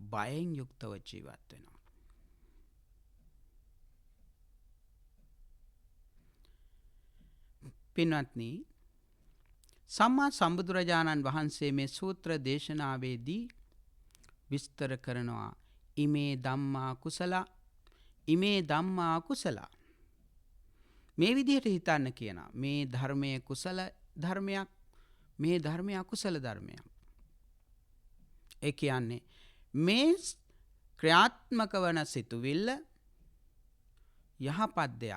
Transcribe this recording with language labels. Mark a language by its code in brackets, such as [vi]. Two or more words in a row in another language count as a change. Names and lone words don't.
[si] බයෙන් යුක්තව ජීවත් වෙනවා. පින්වත්නි, සම්මා සම්බුදුරජාණන් වහන්සේ මේ සූත්‍ර දේශනාවේදී විස්තර කරනවා [pi] ඉමේ ධම්මා කුසල ඉමේ ධම්මා කුසල. [si] මේ විදිහට හිතන්න කියනවා. මේ ධර්මය කුසල ධර්මයක්, මේ ධර්මය අකුසල ධර්මයක්. ඒ කියන්නේ මේ ක්‍රියාත්මක වන සිතුවිල්ල යහපත් දෙයක්.